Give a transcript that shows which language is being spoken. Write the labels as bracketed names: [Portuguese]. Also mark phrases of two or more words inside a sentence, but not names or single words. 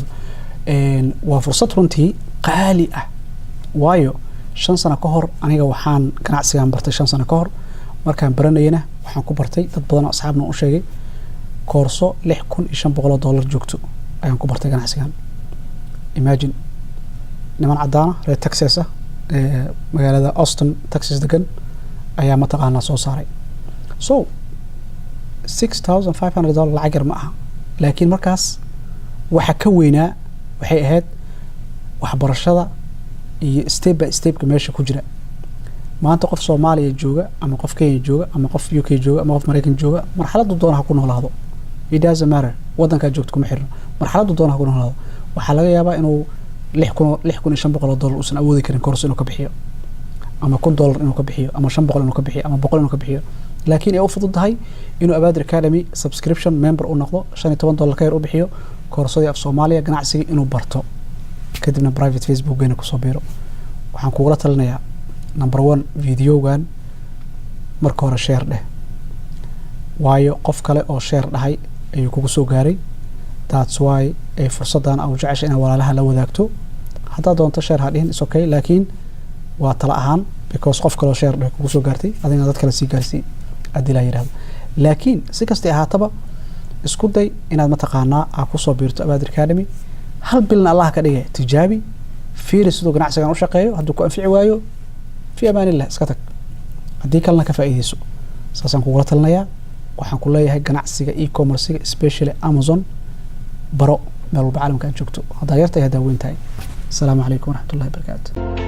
[Somali] waa fursad runtii qaali ah waayo 5 sano ka hor aniga waxaan ganacsigan bartay 5 sano ka hor markaan baranayna waxaan ku bartay dad badan oo asxaabna u sheegay koorso $6,500 joogto ayaan ku bartay ganacsigan imagine niman cadaana reer Texas magaalada Austin Texas degan ayaa mataqaanaa soo saaray so $6,500 lacag yar ma aha laakiin markaas waxa ka weynaa waxay ahayd waxbarashada iyo [English] step by step [Somali] ka meesha ku jira maanta qof Soomaaliya jooga ama qof Kenya jooga ama qof UK jooga ama qof Mareykan jooga marxaladdu doonaha ku noolaado [English] it doesn't matter [Somali] wadanka joogto kuma xirno marxaladdu doonaha ku noolaado waxa laga yaabaa inuu $6,500 uusan awoodi karin koorso inuu ka bixiyo ama $1,000 inuu ka bixiyo ama $500 inuu ka bixiyo ama $100 inuu ka bixiyo laakiin ay u fududahay inuu Abadir Academy [English] subscription member [Somali] u noqdo $15 ka yar u bixiyo koorsadii af Soomaaliya ganacsiga inuu barto kadibna private Facebook geena ku soo biiro waxaan kugu la talinayaa number 1 videogan marka hore share dheh waayo qof kale oo share dhahay ayuu kugu soo gaaray [English] that's why [Somali] ay fursadan aad jeceshay inaad walaalaha la wadaagto hadaa doonto share ha dhihin [English] is okay [Somali] laakiin waa tala ahaan because qof kale oo share dhahay kugu soo gaartay adina dad kale si gaarsiin adii la yiraahdo laakiin si kasta ahaataba isku day inaad mataqaanaa aad ku soo biirto Abadir Academy hal bilna Allah ka dhigay tijaabi fiiri sidoo ganacsigan u shaqeeyo hadduu ku anfici waayo [Arabic] في أمان الله [Somali] iska tag haddii kalena ka faa'iideyso saasaan kugu la talinayaa waxaan ku leeyahay ganacsiga e-commerce-ga especially Amazon baro meel walba caalamka aad joogto hadaa yartay hadaa weyn tahay [Arabic] السلام عليكم ورحمة الله وبركاته